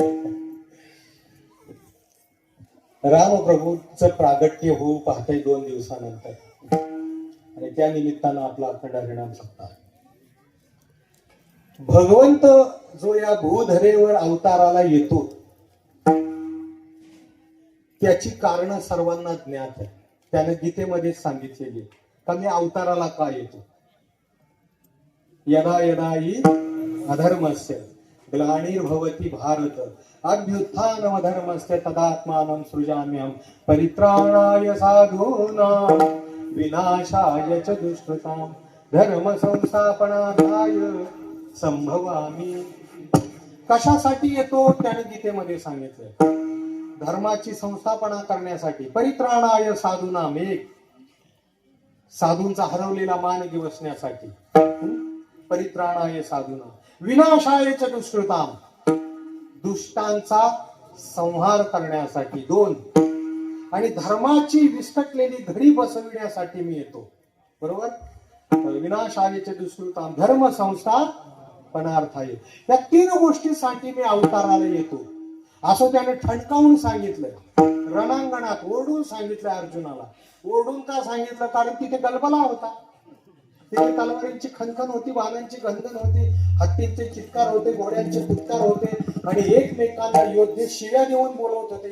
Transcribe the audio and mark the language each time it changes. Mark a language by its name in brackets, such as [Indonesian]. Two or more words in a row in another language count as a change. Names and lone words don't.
[Marathi] रामप्रभूचं प्रागट्य होऊ पाहते 2 दिवसानंतर आणि त्या निमित्तानं आपला अखंड हरिनाम सप्ताह. भगवंत जो या भूधरेवर अवताराला येतो त्याची कारण सर्वांना ज्ञात आहे. त्याने गीतेमध्ये सांगितलेली का मी अवताराला का येतो. [Sanskrit] यदा यदा हि अधर्मस्य ग्लानिर्भवति भारत अभ्युत्थानम धर्मस्य तदात्मानं सृजाम्यहं परित्राणाय साधूनां विनाशाय च दुष्कृतां धर्म संस्थापनार्थाय संभवामि. [Marathi] कशासाठी येतो त्याने गीतेमध्ये सांगितलंय. धर्माची संस्थापना करण्यासाठी. [Sanskrit] परित्राणाय साधूनां, [Marathi] एक साधूंचा हरवलेला मान दिवसण्यासाठी. [Sanskrit] परित्राणाय साधूना विनाशाय च दुष्कृतां, [Marathi] दुष्टांचा संहार करण्यासाठी. 2 आणि धर्माची विस्कटलेली घडी बसविण्यासाठी मी येतो. बरोबर. [Sanskrit] विनाशाय च दुष्कृतां धर्म संस्थापनार्थाय, [Marathi] या 3 गोष्टीसाठी मी अवताराला येतो असं त्याने ठणकावून सांगितलंय. रणांगणात ओरडून सांगितलं अर्जुनाला. ओरडून का सांगितलं? कारण तिथे गलबला होता. तिथे तलवारींची खणखण होती, बाणांची घनघन होती, हत्तींचे चित्कार होते, घोड्यांचे फुटकार होते आणि एकमेकांना योद्धे शिव्या देऊन बोलवत होते.